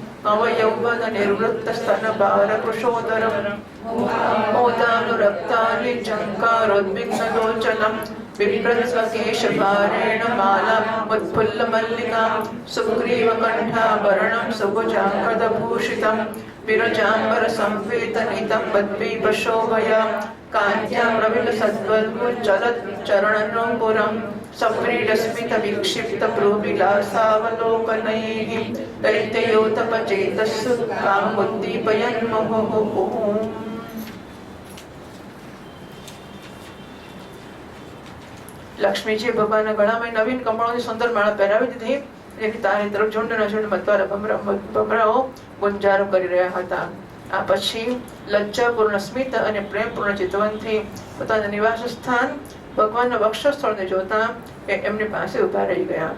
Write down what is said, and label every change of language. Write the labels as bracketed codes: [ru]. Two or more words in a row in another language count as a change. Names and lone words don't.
[sa] अवयौवननिर्वृत्तस्तनभारकुशोदरं मोदानुरक्तानि झङ्कारोद्विग्नलोचनं बिभ्रत्स्वकेशभारेण मालामुत्फुल्लमल्लिकां सुग्रीवकण्ठाभरणं सुभुजाङ्कदभूषितं विरजाम्बरसंवेतनितं बद्वीपशोभया कान्त्या प्रविलसद्वल्मुच्चलच्चरणनोपुरं सप्रीडस्मितविक्षिप्तभ्रूविलासावलोकनैः दैत्ययोतपचेतस्सु कामुद्दीपयन्मुहुः। [gu] લક્ષ્મીજીએ ભગવાનના ગળામાં નવીન કમળોની સુંદર માળા પહેરાવી દીધી, જેની તારી તરફ ઝુંડના ઝુંડ મતવારા ભમરાઓ ગુંજારો કરી રહ્યા હતા. આ પછી લજ્જાપૂર્ણ સ્મિત અને પ્રેમપૂર્ણ ચિતવનથી પોતાના નિવાસ સ્થાન ભગવાનના વક્ષસ્થળને જોતા એ એમની પાસે ઉભા રહી ગયા.